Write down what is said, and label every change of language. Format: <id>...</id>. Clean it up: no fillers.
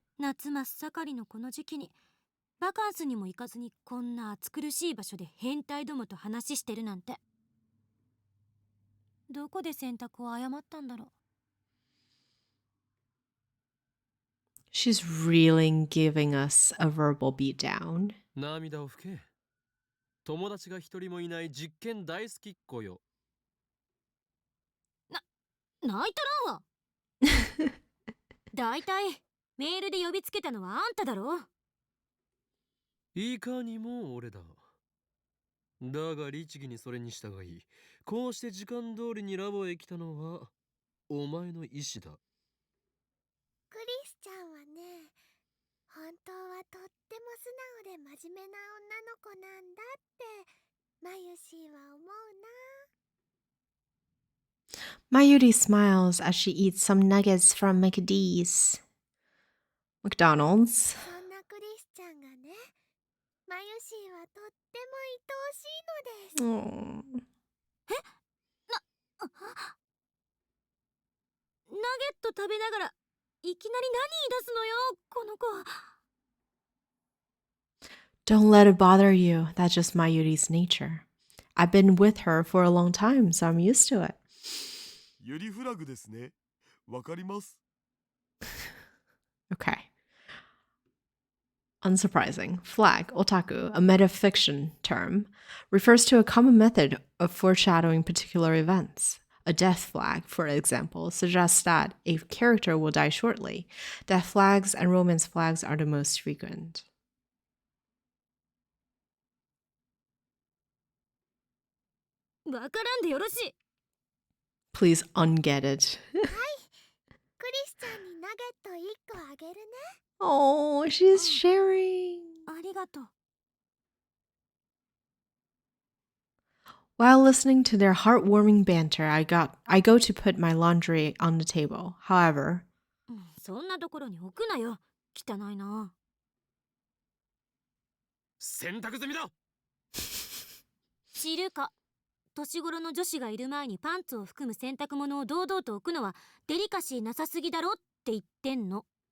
<ja>夏真っ盛りのこの時期にバカンスにも行かずにこんな暑苦しい場所で変態どもと話してるなんて。どこで選択を誤ったんだろう。</ja> <en>She's really giving us a verbal beatdown.</en> <ja>涙を拭け。友達が一人もいない実験大好きっ子よ。泣いたらんわ。だいたいメールで呼びつけたのはあんただろ。いかにも俺だ。だが律儀にそれに従い、こうして時間通りにラボへ来たのはお前の意志だ。クリスちゃんはね、本当はとっても素直で真面目な女の子なんだってマユシーは思うな。</ja> <en>Mayuri smiles as she eats some nuggets from McD's. McDonald's.</en> <ja>そんなクリスちゃんがね、マユシーはとっても愛おしいのです。</ja> <en>Oh.</en> <ja>ナゲット食べながらいきなり何言い出すのよ、この子。</ja> <en>Don't let it bother you. That's just Mayuri's nature. I've been with her for a long time, so I'm used to it.</en> <ja>ユリフラグですね。わかります。</ja> <en>Okay. Unsurprising. Flag, otaku, a metafiction term, refers to a common method of foreshadowing particular events. A death flag, for example, suggests that a character will die shortly. Death flags and romance flags are the most frequent.</en> <ja>わからんでよろしい。</ja> <en>Please unget it.</en> <ja>クリスちゃんにナゲット1個あげるね。</ja> <en>Oh, she's sharing.</en> <ja>ありがとう。</ja> <en>While listening to their heartwarming banter, I go to put my laundry on the table. However,</en> <ja>そんなところに置くなよ。汚いな。洗濯済みだ。知るか。年頃の女子がいる前にパンツを含む洗濯物を堂々と置くのはデリカシーなさすぎだろって言ってんの。</ja>